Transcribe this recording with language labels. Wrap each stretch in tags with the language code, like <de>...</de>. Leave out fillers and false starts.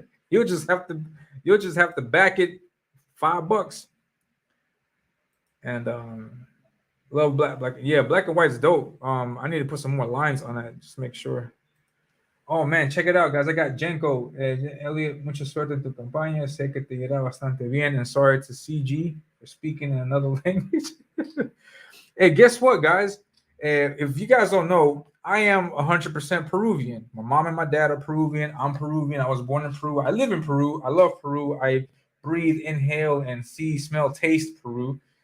<en>You'll just have to back it $5. And love black. Yeah, black and white's dope. I need to put some more lines on that just to make sure. Oh man, check it out, guys. I got Jenko.</en> <es>Elliot, mucha suerte en tu campaña. Sé que te irá bastante bien.</es> <en>And sorry to CG for speaking in another language. Hey, guess what, guys? If you guys don't know, I am 100% Peruvian. My mom and my dad are Peruvian. I'm Peruvian. I was born in Peru. I live in Peru. I love Peru. I breathe, inhale, and see, smell, taste Peru.</en>